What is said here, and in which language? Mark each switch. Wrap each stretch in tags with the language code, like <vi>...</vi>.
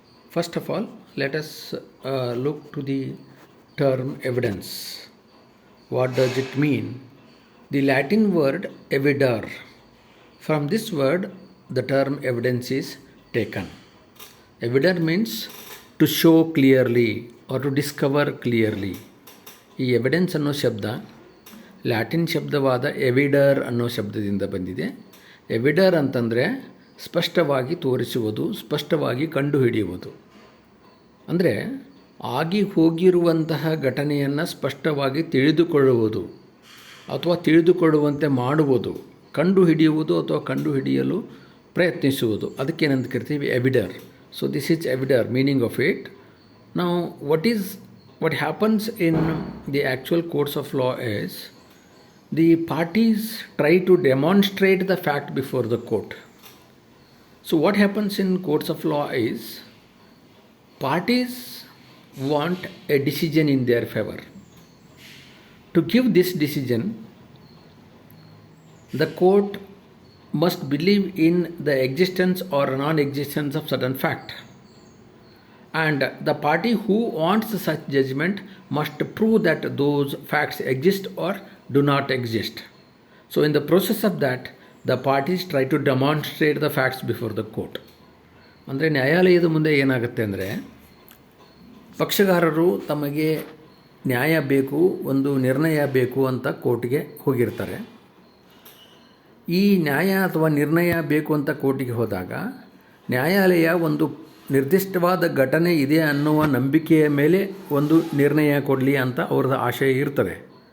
<en>First of all, let us look to the term evidence. What does it mean? The Latin word evidere. From this word, the term evidence is taken. Evidere means to show clearly or to discover clearly.</en> <kn>ಈ evidence ಅನ್ನೋ ಶಬ್ದ Latin ಶಬ್ದವಾದ ಎವಿಡರ್ ಅನ್ನೋ ಶಬ್ದದಿಂದ ಬಂದಿದೆ. ಎವಿಡರ್ ಅಂತಂದರೆ ಸ್ಪಷ್ಟವಾಗಿ ತೋರಿಸುವುದು, ಸ್ಪಷ್ಟವಾಗಿ ಕಂಡುಹಿಡಿಯುವುದು. ಅಂದರೆ ಆಗಿ ಹೋಗಿರುವಂತಹ ಘಟನೆಯನ್ನು ಸ್ಪಷ್ಟವಾಗಿ ತಿಳಿದುಕೊಳ್ಳುವುದು ಅಥವಾ ತಿಳಿದುಕೊಳ್ಳುವಂತೆ ಮಾಡುವುದು, ಕಂಡುಹಿಡಿಯುವುದು ಅಥವಾ ಕಂಡುಹಿಡಿಯಲು ಪ್ರಯತ್ನಿಸುವುದು. ಅದಕ್ಕೇನಂತ ಕರಿತೀವಿ?</kn> <en>ಎವಿಡರ್. So this is ಎವಿಡರ್, meaning of it. Now what happens in the actual courts of law is the parties try to demonstrate the fact before the court. So what happens in courts of law is parties want a decision in their favor. To give this decision, the court must believe in the existence or non-existence of certain fact. And the party who wants such judgment must prove that those facts exist or do not exist. So in the process of that, the parties try to demonstrate the facts before the court.</en> <kn>ಅಂದರೆ ನ್ಯಾಯಾಲಯದ ಮುಂದೆ ಏನಾಗುತ್ತೆ ಅಂದರೆ, ಪಕ್ಷಗಾರರು ತಮಗೆ ನ್ಯಾಯ ಬೇಕು, ಒಂದು ನಿರ್ಣಯ ಬೇಕು ಅಂತ ಕೋರ್ಟ್ಗೆ ಹೋಗಿರ್ತಾರೆ. ಈ ನ್ಯಾಯ ಅಥವಾ ನಿರ್ಣಯ ಬೇಕು ಅಂತ ಕೋರ್ಟಿಗೆ ಹೋದಾಗ ನ್ಯಾಯಾಲಯ ಒಂದು ನಿರ್ದಿಷ್ಟವಾದ ಘಟನೆ ಇದೆ ಅನ್ನುವ ನಂಬಿಕೆಯ ಮೇಲೆ ಒಂದು ನಿರ್ಣಯ ಕೊಡಲಿ ಅಂತ ಅವ್ರದ್ದು ಆಶಯ ಇರ್ತದೆ.</kn>